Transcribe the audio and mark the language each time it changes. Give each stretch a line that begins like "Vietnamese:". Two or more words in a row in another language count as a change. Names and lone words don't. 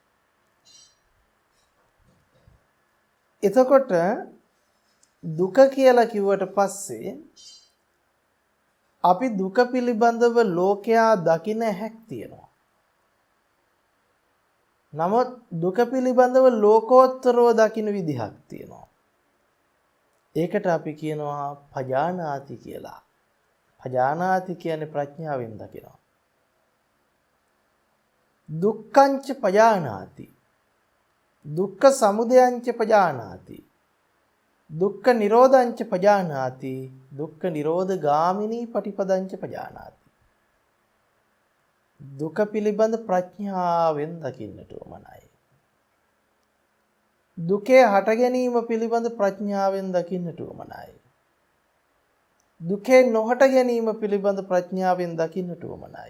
Sinhala: එතකොට දුක කියලා කිව්වට පස්සේ අපි දුක පිළිබඳව ලෝකයා දකින හැක් තියෙනවා. නමුත් දුක පිළිබඳව ලෝකෝත්තරව දකින විදිහක් තියෙනවා. ඒකට අපි කියනවා පජානාති කියලා. පජානාති කියන්නේ ප්‍රඥාවෙන් දකිනවා.
Pali: දුක්ඛංච පජානාති, දුක්ඛ සමුදයංච පජානාති, දුක්ඛ නිරෝධංච පජානාති, දුක්ඛ නිරෝධ ගාමිනී පටිපදංච පජානාති.
Sinhala: දුක පිළිබඳ ප්‍රඥාවෙන් දකින්නට උවමනයි. දුකේ හට ගැනීම පිළිබඳ ප්‍රඥාවෙන් දකින්නට උවමනයි. දුකේ නොහට ගැනීම පිළිබඳ ප්‍රඥාවෙන් දකින්නට උවමනයි.